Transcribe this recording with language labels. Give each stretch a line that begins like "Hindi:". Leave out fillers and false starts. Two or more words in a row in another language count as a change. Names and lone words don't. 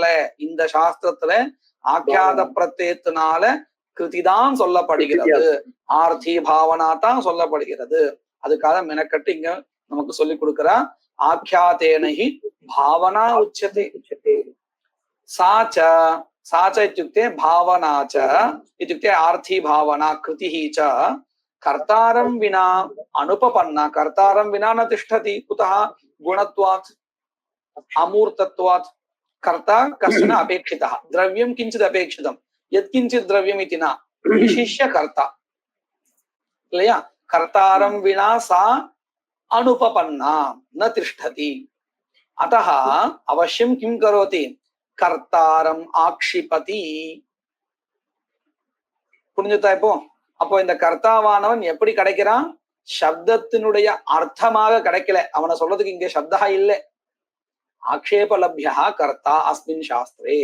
Tamil: இந்த சாஸ்திரத்துல ஆக்யாத பிரத்யத்தினால கிருதிதான் சொல்லப்படுகிறது,
Sanskrit: आर्थी भावना
Tamil: தான் சொல்லப்படுகிறது. அதுக்காக மெனக்கட்டு இங்க நமக்கு சொல்லி கொடுக்கிறா.
Sanskrit: आख्यातेनहि भावना उच्यते. साच साच இत्युक्ते भावना च इत्युक्ते आर्थी भावना कृतिः च कर्तारं विना अनुपपन्ना. कर्तारं विना न तिष्ठति. कुतः? गुणत्वात् अमूर्तत्वात्. कर्ता कश्चन अपेक्षितः. द्रव्यं किञ्चित् अपेक्षितं. यत्किञ्चित् द्रव्यम् इति न, विशिष्य कर्ता.
Tamil: இல்லையா?
Sanskrit: कर्तारं विना सा अनुपपन्ना न तिष्ठति. अतः अवश्यं किं करोति? कर्तारम् आक्षिपति.
Tamil: புரிஞ்சுதா இப்போ? அப்போ இந்த கர்த்தாவானவன் எப்படி கிடைக்கிறான்? சப்தத்தினுடைய அர்த்தமாக கிடைக்கல. அவனை சொல்றதுக்கு இங்க சப்தா இல்லை.
Sanskrit: आक्षेपलभ्या कर्ता अस्मिन् शास्त्रे.